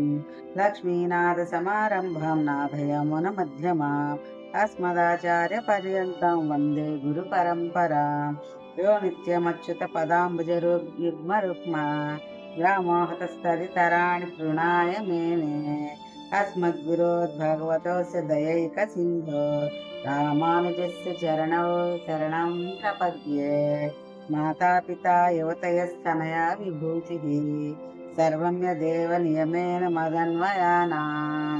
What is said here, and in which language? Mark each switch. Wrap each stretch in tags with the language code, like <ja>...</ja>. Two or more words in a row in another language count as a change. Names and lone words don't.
<sa>లక్ష్మీనాథ సమారంభం నాథయమున మధ్యమా. అస్మదాచార్య పర్యంతం వందే గురు పరంపరా. యో నిత్యమచ్యుత పదాంబుజరు యుగ్మ రుక్మా. వ్యామోహతస్తదితరాణి తృణాయ మేనే. अस्मद्गुरोद्भगवतोऽस्य दयैकसिन्धो रामानुजस्य चरणौ शरणं प्रपद्ये। मातापिता युवतयस्तनया विभूतिः सर्वं यदेव नियमेन मदन्वयानाम्।</sa>